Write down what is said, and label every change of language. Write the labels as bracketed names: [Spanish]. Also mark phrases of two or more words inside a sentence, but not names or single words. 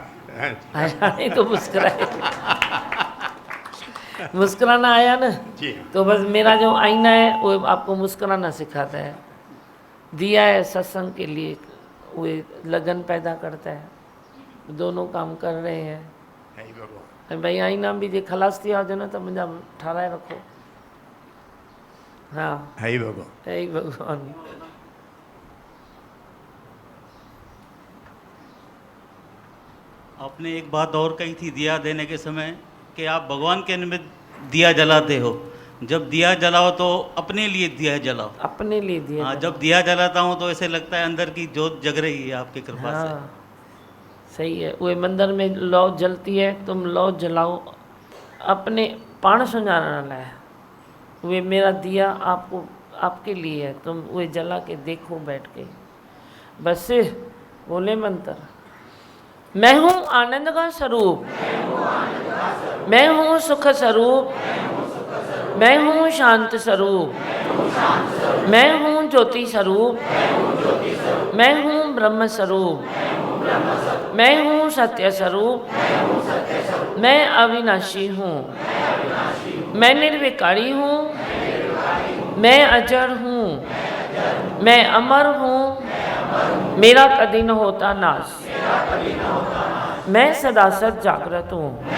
[Hindi] आया नहीं तो मुस्कुराए। मुस्कुराना आया ना जी। तो बस मेरा जो आईना है वो आपको मुस्कुराना सिखाता है। दिया है सत्संग के लिए, वो लगन पैदा करता है, दोनों काम कर रहे हैं। [Sindhi] भाई आईना भी जे खलास थी हुजे न त मुंहिंजा ठाराए रखो। [Hindi] हाँ है ही भगवान, है ही भगवान। आपने एक बात और कही थी दिया देने के समय कि आप भगवान के निमित्त दिया जलाते हो। जब दिया जलाओ तो अपने लिए दिया जलाओ, अपने लिए दिया। हाँ, जब दिया जलाता हूँ तो ऐसे लगता है अंदर की जोत जग रही है आपकी कृपा से। हाँ सही है। वो मंदिर में लौ जलती है, तुम लौ जलाओ अपने [Sindhi] पाण सुञाणण लाइ। [Hindi] वे मेरा दिया आपको आपके लिए है, तुम वे जला के देखो बैठ के। बस बोले मंत्र, मैं हूँ आनंद का स्वरूप, मैं हूँ सुख स्वरूप, मैं हूँ शांत स्वरूप, मैं हूँ ज्योति स्वरूप, मैं हूँ ब्रह्म स्वरूप, मैं हूँ सत्य स्वरूप, मैं अविनाशी हूँ, मैं निर्विकारी हूँ, मैं अजर हूँ, मैं अमर हूँ, मेरा कभी न होता नाश, मैं सदा सद जागृत हूँ।